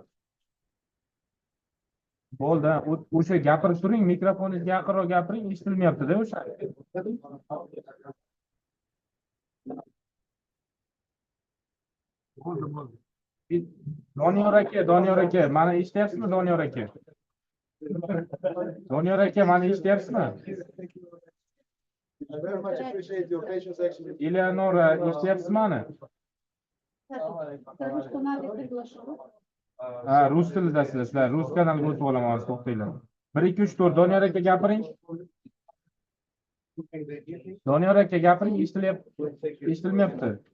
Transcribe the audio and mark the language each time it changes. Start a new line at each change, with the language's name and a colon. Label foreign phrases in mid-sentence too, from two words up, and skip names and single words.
Uzbek: Bo'ldi, o'sha gapirib turing, mikrofoningizga yaqinroq gapiring, eshitilmayapti-da o'sha. Bo'ldi. Doniyor aka, mani eshityapsizmi Doniyor aka? Doniyor aka, mani eshityapsizmi?
English: I very much appreciate your patience actually.
Uzbek: Eleonora, eshityapsizmi mani? Ha, rus tilidasizlar, sizlar rus kanaliga o'tib olaman, hozir to'xtanglar. 1 2 3 4 Doniyor aka gapiring. Doniyor aka gapiring, eshitilmayapti.